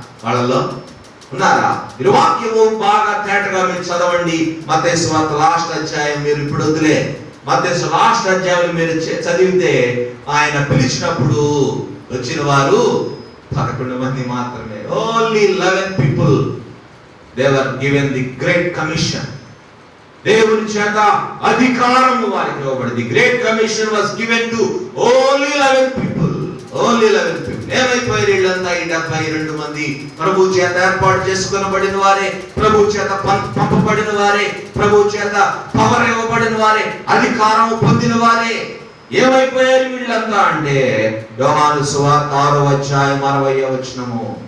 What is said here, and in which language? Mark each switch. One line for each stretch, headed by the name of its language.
Telugu: వాళ్ళలో ఉన్నారా? మీరు వాక్యము బాగా తేటగా మీరు చదవండి. మత్తయి సువార్త లాస్ట్ అధ్యాయం మీరు ఇప్పుడు వదిలే, మత్తయి లాస్ట్ అధ్యాయం మీరు చదివితే ఆయన పిలిచినప్పుడు వచ్చిన వారు 11 మంది మాత్రమే.
English: Only 11 people. They were given the great commission.
Telugu: దేవుని చేత అధికారం వారికి ఇవ్వబడింది.
English: Great commission was given to only 11 people. Only 11 people.
Telugu: ఏమైపోయారు వీళ్ళంతా? ఈ 72 మంది ప్రభు చేత ఏర్పాటు చేసుకొనబడిన వారే, ప్రభు చేత పంపబడిన వారే, ప్రభు చేత పవర్ ఇవ్వబడిన వారే, అధికారం పొందిన వారే. ఏమైపోయారు వీళ్ళంతా అంటే యోహాను సువార్త 6వ అధ్యాయం 60వ వచనము.